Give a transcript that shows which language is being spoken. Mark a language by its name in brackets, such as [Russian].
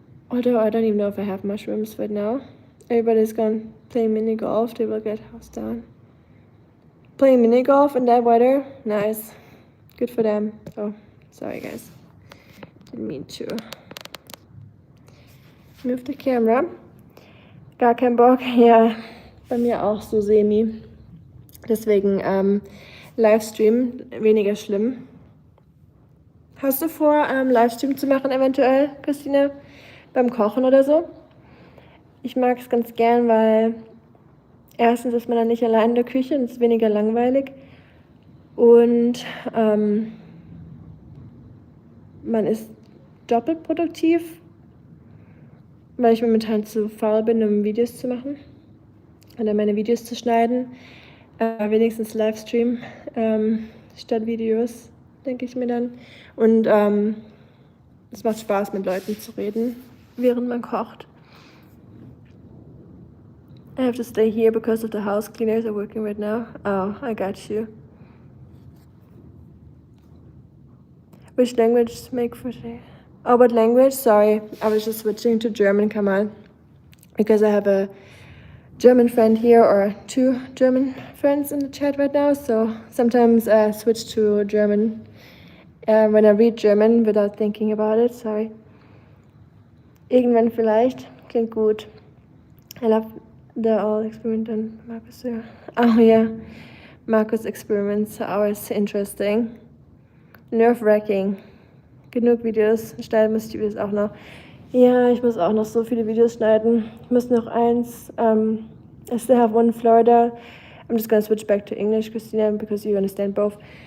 [English] Although I don't even know if I have mushrooms right now. Everybody's gone playing mini golf, they will get housed down. Playing mini golf in that weather, nice. Good for them. Oh, sorry guys, didn't mean to move the camera. [German] Gar kein Bock. Ja, bei mir auch so semi. Deswegen Livestream weniger schlimm. Hast du vor, Livestream zu machen eventuell, Christine? Beim Kochen oder so? Ich mag es ganz gern, weil erstens ist man dann nicht allein in der Küche und es ist weniger langweilig. Und man ist doppelt produktiv, weil ich momentan zu faul bin, um Videos zu machen oder meine Videos zu schneiden. Wenigstens Livestream statt Videos, denke ich mir dann. Und es macht Spaß, mit Leuten zu reden, während man kocht. [English] I have to stay here because of the house cleaners are working right now. Oh, I got you. Which language to make for today? Oh, what language? Sorry, I was just switching to German, Kamal. Because I have a German friend here, or 2 German friends in the chat right now. So sometimes I switch to German when I read German without thinking about it. Sorry. [German] Irgendwann vielleicht. Klingt gut. [English] I love the all experiment on Marcus. Oh yeah. Marcus experiments are always interesting. [German] Nerve-wracking. Genug Videos. Schneiden muss ich die Videos auch noch. Ja, ich muss auch noch so viele Videos schneiden. Ich muss noch eins. [English] I still have one in Florida. I'm just going to switch back to English, Christina, because you understand both.